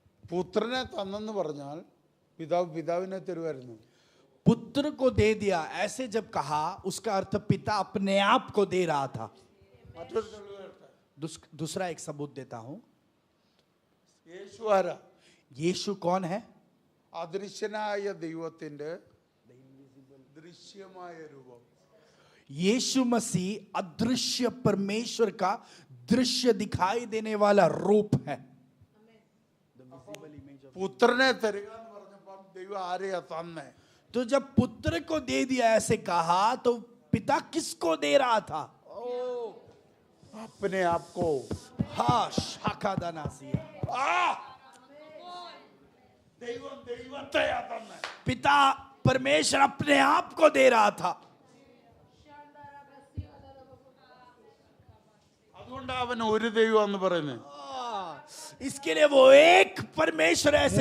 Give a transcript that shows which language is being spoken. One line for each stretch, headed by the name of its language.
Malayalam: പുത്രനെ തന്നെന്ന് പറഞ്ഞാൽ പിതാവിനെ തരുമായിരുന്നു.
Hindi: पुत्र को दे दिया ऐसे जब कहा, उसका अर्थ पिता अपने आप को दे रहा था.
Malayalam: മറ്റൊരു തെളിവ് കേൾക്കാം.
Hindi: दूसरा एक सबूत देता हूं.
Malayalam: യേശു ആരാ?
Hindi: यीशु कौन है?
Malayalam: അദൃശ്യനായ ദൈവത്തിന്റെ ദൃശ്യമായ രൂപം.
Hindi: यीशु मसीह अदृश्य परमेश्वर का दृश्य दिखाई देने वाला रूप है.
Malayalam: പുത്രനെ തരിക എന്ന് പറഞ്ഞപ്പോൾ ദൈവം ആരെയാ തന്നെ?
Hindi: तो जब पुत्र को दे दिया ऐसे कहा तो पिता किसको दे रहा था? अपने आप को. हाँ, शाखा दानासिया.
Malayalam: ദൈവം ദൈവത്തെയാ തന്നെ.
Hindi: पिता परमेश्वर अपने आप को दे रहा था.
Malayalam: അതുകൊണ്ടാണ് അവൻ ഒരു ദൈവം എന്ന് പറയുന്നത്.
Hindi: इसके लिए वो एक परमेश्वर ऐसे